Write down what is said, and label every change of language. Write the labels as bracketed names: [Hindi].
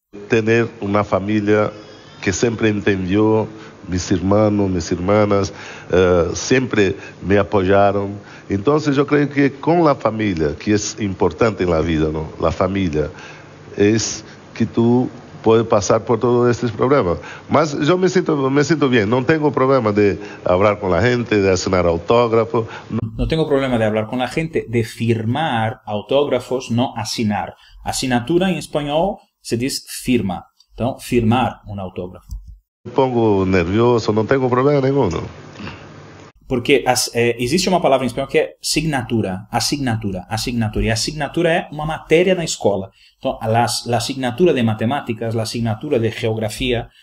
[Portuguese] Ter uma família que sempre entendeu, mis irmãos, mis hermanas, sempre me apoiaram. Então, eu creio que com a família, que é importante na vida, não? A família, é que tu [Spanish] puede pasar por todos estos problemas. Mas yo me siento bien, no tengo problema de hablar con la gente, de asignar autógrafos. No tengo problema de hablar con la gente, de firmar autógrafos, no assinar. [Portuguese] Assinatura em espanhol se diz firma. Então, firmar um autógrafo. [Spanish] Me pongo nervioso, [Portuguese] não tenho problema nenhum. Porque existe uma palavra em espanhol que é signatura, assinatura. E a assinatura é uma matéria na escola. Então, a assinatura de matemáticas, a assinatura de geografia.